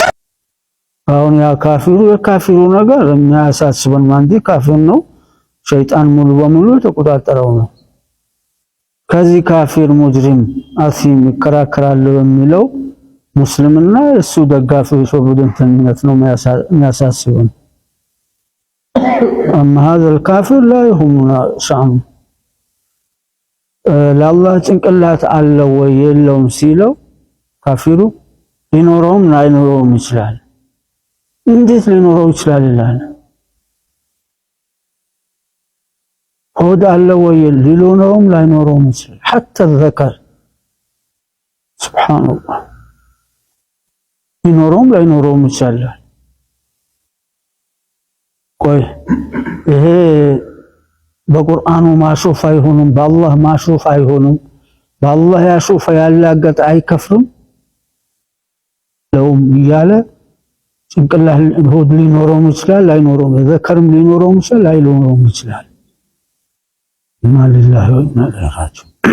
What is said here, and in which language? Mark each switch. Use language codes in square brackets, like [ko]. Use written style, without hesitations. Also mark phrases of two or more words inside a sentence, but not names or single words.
[am] አሁን ያ የካፊሩ ነገር የሚያሳስበን ማንዲ ካፊር ነው፣ ሸይጣን ሙሉ በሙሉ ተቆጣጠረው ነው። ከዚህ ካፊር ሙጅሪም አሲም ይከራከራል የሚለው ሙስሊምና እሱ ደጋፊዎች ወቡድንተኝነት ነው የሚያሳስበን። [ar] أما هذا الكافر لا يهمنا شأنه [am] ለአላህ ጭንቅላት አለው ወይ የለውም ሲለው ካፊሩ ሊኖረውም ላይኖረውም ይችላል። እንዴት ሊኖረው ይችላል ይላል። ሆድ አለው ወይ ሊኖረውም ላይኖረውም ይችላል። [ar] حتى الذكر سبحان الله [am] ሊኖረውም ላይኖረውም ይችላል። ቆይ ይሄ በቁርአኑ ማሹፍ አይሆንም፣ በአላህ ማሹፍ አይሆንም። በአላህ ያሹፍ ያላገጠ አይከፍርም ለውም እያለ ጭንቅላት ሆድ ሊኖረውም ይችላል ላይኖረውም፣ ዘከርም ሊኖረውም ይችላል ላይኖረውም ይችላል። [ar] إنا لله وإنا إليه راجعون።